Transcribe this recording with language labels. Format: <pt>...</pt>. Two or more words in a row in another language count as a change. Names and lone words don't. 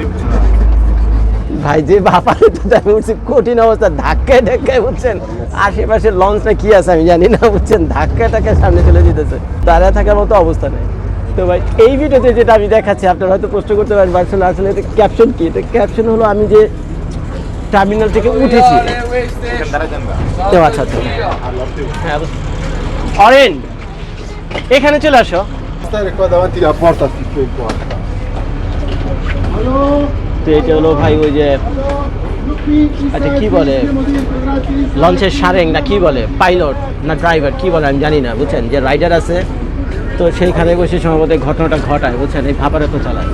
<bn>ভাই, যে ভাপারে তো আমি উঠছি কঠিন অবস্থা, ধাক্কায় বুঝছেন, আশেপাশে লঞ্চটা কি আছে আমি জানি না, বুঝছেন, ধাক্কায় সামনে চলে যেতেছে, দাঁড়িয়ে থাকার মতো অবস্থা নেই। তো ভাই এই ভিডিওতে যেটা আমি দেখাচ্ছি, আপনারা হয়তো প্রশ্ন করতে পারেন আসলে আসলে এটা ক্যাপশন কি? এটা ক্যাপশন হলো আমি যে টার্মিনাল থেকে উঠেছি। ও আচ্ছা আচ্ছা, হ্যাঁ, অরেন এখানে চলে আসো।</bn> <it>Stare qua davanti alla porta tutto il qua.</it> <bn>তো এটা হলো ভাই ওই যে আচ্ছা কি বলে, লঞ্চের সারেং না কি বলে, পাইলট না ড্রাইভার কি বলে আমি জানি না, বুঝছেন, যে রাইডার আছে, তো সেইখানে বসে সম্ভবত ঘটনাটা ঘটায়, বুঝছেন, এই ভাপারে তো চালায়।</bn>